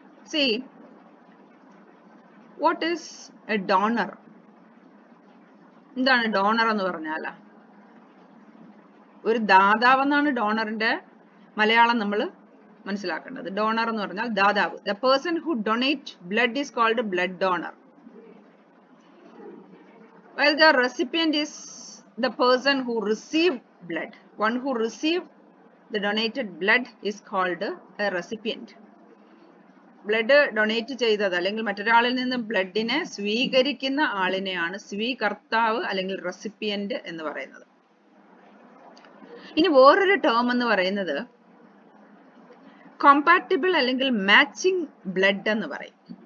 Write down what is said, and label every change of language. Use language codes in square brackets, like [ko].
[en] See, what is a donor? [ml] എന്താണ് donor എന്ന് പറഞ്ഞാൽ? ഒരു ദാതാവ് എന്നാണ് ഡോണറിന്റെ മലയാളം നമ്മൾ മനസ്സിലാക്കേണ്ടത്. ഡോണർ എന്ന് പറഞ്ഞാൽ ദാതാവ്. [en] The person who donate blood is called blood donor. While the recipient is the person who received blood. One who received the donated blood is called a recipient. [ml] Blood donate ചെയ്തത് അല്ലെങ്കിൽ മറ്റൊരാളിൽ നിന്ന് ബ്ലഡിനെ സ്വീകരിക്കുന്ന ആളിനെയാണ് സ്വീകർത്താവ് അല്ലെങ്കിൽ recipient എന്ന് പറയുന്നത്. ഇനി വേറൊരു term എന്ന് പറയുന്നത് കോമ്പാറ്റിബിൾ അല്ലെങ്കിൽ മാച്ചിങ് ബ്ലഡ് എന്ന് പറയും.